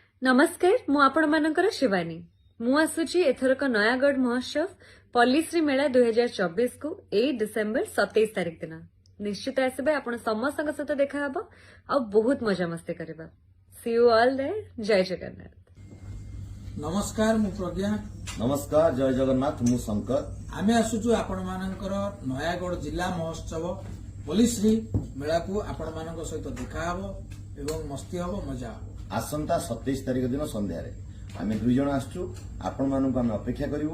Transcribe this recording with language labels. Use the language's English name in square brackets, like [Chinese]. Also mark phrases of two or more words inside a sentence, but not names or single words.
[Odia] ନମସ୍କାର ମୁଁ ଆପଣ ମାନଙ୍କର ଶିବାନୀ ମୁଁ ଆସୁଛି ଏଥରକ ନୟାଗଡ଼ ମହୋତ୍ସବ ପଲ୍ଲୀଶ୍ରୀ ମେଳା 2024 କୁ 8 ଡିସେମ୍ବର 27 ତାରିଖ ଦିନ ନିଶ୍ଚିତ ଆସିବେ ଆପଣ ସମସ୍ତ ସହିତ ଦେଖା ହେବ ଆ ବହୁତ ମଜା ମସ୍ତି କରିବା। [English] See you all there. [Odia] ଜୟ ଜଗନ୍ନାଥ। ନମସ୍କାର ମୁଁ ପ୍ରଜ୍ଞା। ନମସ୍କାର ଜୟ ଜଗନ୍ନାଥ ମୁଁ ଶଙ୍କର। ଆମେ ଆସୁଛୁ ଆପଣ ମାନଙ୍କର ନୟାଗଡ଼ ଜିଲ୍ଲା ମହୋତ୍ସବ ପଲ୍ଲୀଶ୍ରୀ ମେଳା କୁ ଆପଣ ମାନଙ୍କ ସହିତ ଦେଖା ହେବ ଏବଂ ମସ୍ତି ହେବ ମଜା ହେବ। ଆସନ୍ତା 27 ତାରିଖ ଦିନ ସନ୍ଧ୍ୟାରେ ଆମେ ଦୁଇ ଜଣ ଆସୁଛୁ ଆପଣ ମାନଙ୍କ ଆମେ ଅପେକ୍ଷା କରିବୁ।